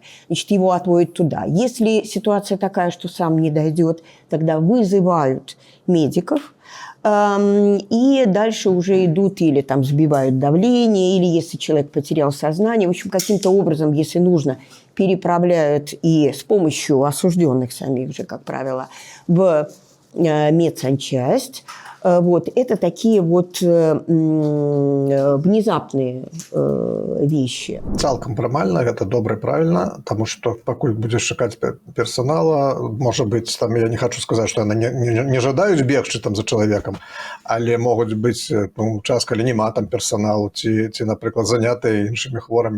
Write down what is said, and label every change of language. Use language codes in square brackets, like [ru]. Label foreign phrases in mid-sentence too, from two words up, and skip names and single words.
[ru] Значит, его отводят туда. Если ситуация такая, что сам не дойдет, тогда вызывают медиков, и дальше уже идут или там сбивают давление, или если человек потерял сознание, в общем, каким-то образом, если нужно, переправляют и с помощью осужденных самих же, как правило, в медсанчасть. Вот, это такие вот внезапные вещи. [be] Цалкам прымальна, гэта добра і правільна, таму што пакуль будзеш чакаць персанала, можа быць, там я не хочу сказаць, што яны не жадаюць бегчы там за чалавекам, але могуць быць час, калі няма там персаналу ці напрыклад, занятыя іншымі хворамі.